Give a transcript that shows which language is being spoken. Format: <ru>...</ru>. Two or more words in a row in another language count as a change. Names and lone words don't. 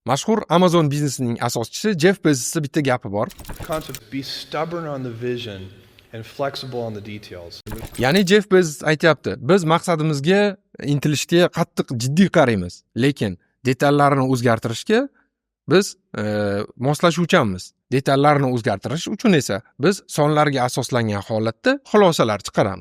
<uz>Mashhur Amazon biznesining asoschisi Jeff Bezosning bitta gapi bor.</uz> <en>Be stubborn on the vision and flexible on the details.</en> <uz>Ya'ni Jeff Bezos aytayapti, biz maqsadimizga intilishga qattiq jiddiy qaraymiz, lekin detallarni o'zgartirishga biz moslashuvchanmiz. Detallarni o'zgartirish uchun esa biz sonlarga asoslangan holatda xulosalar chiqaramiz.</uz>